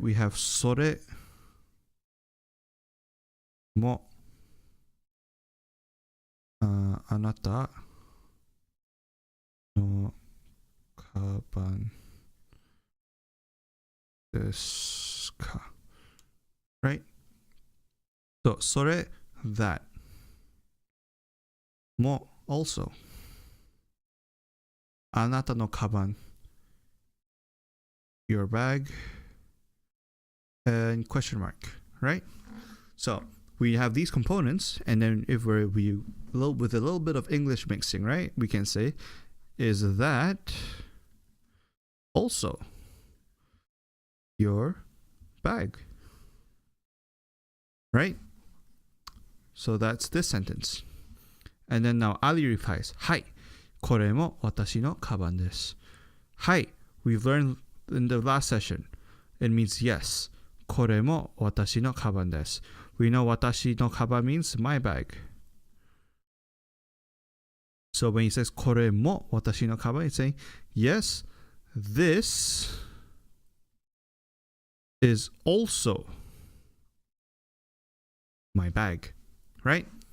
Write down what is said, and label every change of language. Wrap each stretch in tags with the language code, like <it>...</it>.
<en>We have</en> <ja>それもあなたのカバンですか?</ja> <en>Right? So それ that も also</en> <ja>あなたのカバン</ja> <en>your bag and question mark, right? So we have these components, and then if with a little bit of English mixing, right, we can say, is that also your bag? Right? So that's this sentence. And then now Ali replies,</en> <ja>はい、これも私のカバンです。</ja> <en>はい、we've learned in the last session. It means yes.</en> <ja>これも私のカバンです。</ja> <en>We know</en> <ja>私のカバン</ja> <en>means my bag. So when he says</en> <ja>これも私のカバン,</ja> <en>he's saying, yes, this is also my bag, right?</en>